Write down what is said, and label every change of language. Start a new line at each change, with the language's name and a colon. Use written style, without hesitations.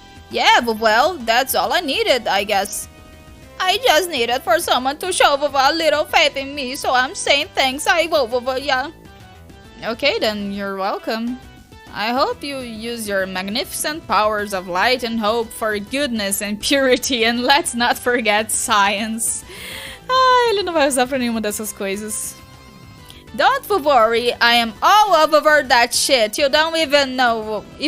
English: Yeah, well, that's all I needed, I guess. I just needed for someone to show a little faith in me, so I'm saying thanks. Yeah. Okay, then you're welcome. I hope you use your magnificent powers of light and hope for goodness and purity, and let's not forget science.
Portuguese: Ele não vai usar pra nenhuma dessas coisas.
English: Don't worry, I am all over that shit. You don't even know.